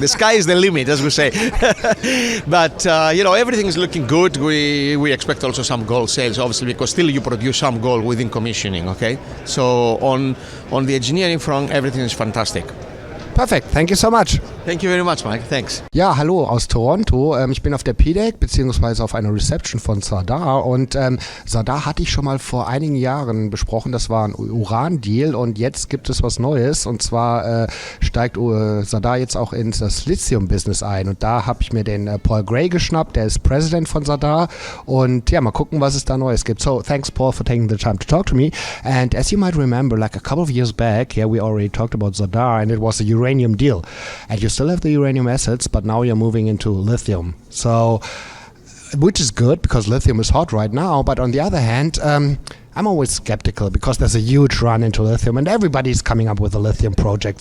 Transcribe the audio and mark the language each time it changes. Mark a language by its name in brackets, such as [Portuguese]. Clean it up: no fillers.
[English] The sky is the limit, as we say. But, everything is looking good. We expect also some gold sales, obviously, because still you produce some gold within commissioning, okay? So on the engineering front, everything is fantastic. Perfect, thank you so much. Thank you very much, Mike. Thanks. [German] Ja, hallo aus Toronto. Ich bin auf der PDAC beziehungsweise auf einer Reception von Zadar und Zadar hatte ich schon mal vor einigen Jahren besprochen. Das war ein Uran-Deal und jetzt gibt es was Neues und zwar steigt Zadar jetzt auch ins das Lithium-Business ein und da habe ich mir den Paul Gray geschnappt, der ist President von Zadar und ja, mal gucken, was es da Neues gibt. [English] So, thanks Paul for taking the time to talk to me and as you might remember, like a couple of years back, yeah, we already talked about Zadar and it was a uranium deal and you still have the uranium assets, but now you're moving into lithium. So, which is good because lithium is hot right now. But on the other hand, I'm always skeptical because there's a huge run into lithium and everybody's coming up with a lithium project.